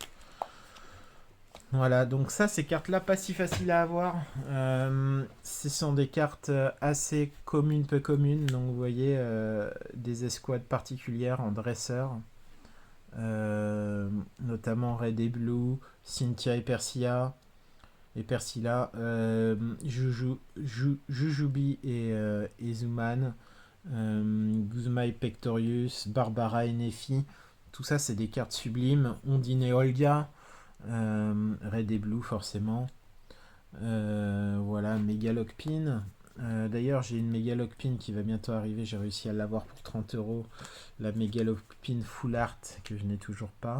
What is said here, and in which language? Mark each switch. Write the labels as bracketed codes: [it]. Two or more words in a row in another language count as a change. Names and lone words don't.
[fr] Voilà, donc ça, ces cartes-là, pas si faciles à avoir. Ce sont des cartes assez communes, peu communes. Donc vous voyez, des escouades particulières en dresseur. Notamment Red et Blue, Cynthia et Persilla, Jujubi et Zuman, Guzma et Pectorius, Barbara et Nefi. Tout ça, c'est des cartes sublimes. Ondine et Olga, Red et Blue forcément. Voilà, Megalockpin. D'ailleurs, j'ai une Megalockpin qui va bientôt arriver. J'ai réussi à l'avoir pour 30 €. La Megalockpin [en] Full Art [fr] que je n'ai toujours pas.